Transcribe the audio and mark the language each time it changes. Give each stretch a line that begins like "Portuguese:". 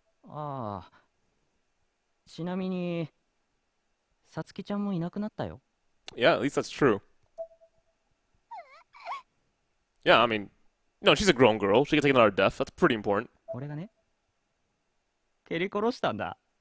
Japanese: ああ、ちなみに、さつきちゃんもいなくなったよ。
English: Yeah, at least that's true. Yeah, I mean, no, she's a grown girl. She can take another death. That's pretty important.
Japanese: 俺がね、蹴り殺したんだ。